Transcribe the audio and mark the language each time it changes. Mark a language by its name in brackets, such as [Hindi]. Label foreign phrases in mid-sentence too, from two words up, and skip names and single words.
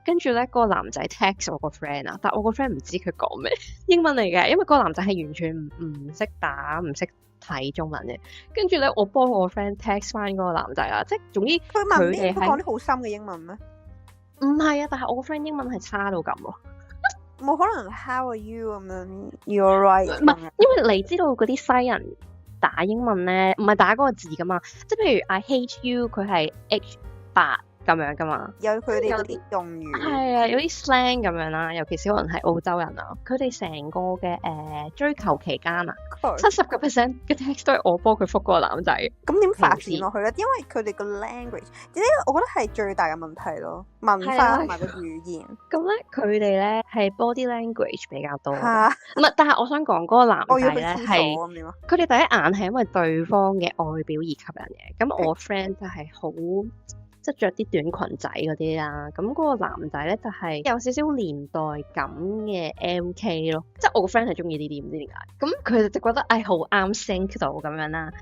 [Cantonese] 跟住咧，嗰個男仔 text 我個 friend 啊，但我個 friend 唔知佢講咩英文嚟嘅，因為嗰個男仔係完全唔識打、唔識睇中文嘅。跟住咧，我幫我個 friend text 翻嗰個男仔啊，即係總之佢哋係講啲好深嘅英文咩？唔係啊，但係我個 friend 英文係差到咁喎。冇可能 [English] How are you [Cantonese] 咁樣 [English] You're right [Cantonese] 唔係，因為你知道嗰啲西人打英文咧，唔係打嗰個字噶嘛，即係譬如 [English] I hate you， [Cantonese] 佢係 H8咁樣噶嘛，有佢哋嗰啲用語，係啊，有啲 slang 咁樣啦，尤其是可能係澳洲人啊，佢哋成個嘅追求期間啊，70% 嘅 text 都係我幫佢覆嗰個男仔。咁點發展落去咧？因為佢哋個 language，呢個我覺得係最大嘅問題咯，文化同埋個語言。咁咧，佢哋咧係 [English] body language [Cantonese] 比較多，唔係，但係我想講嗰個男仔咧係，佢哋第一眼係因為對方嘅外表而吸引嘅。咁我 friend 就係好。即係着啲短裙仔嗰啲啦，咁嗰個男仔咧就係有少少年代感嘅 MK 咯，即係我個 friend 係中意呢啲，唔知點解，咁佢就覺得好啱 sync 到咁樣啦。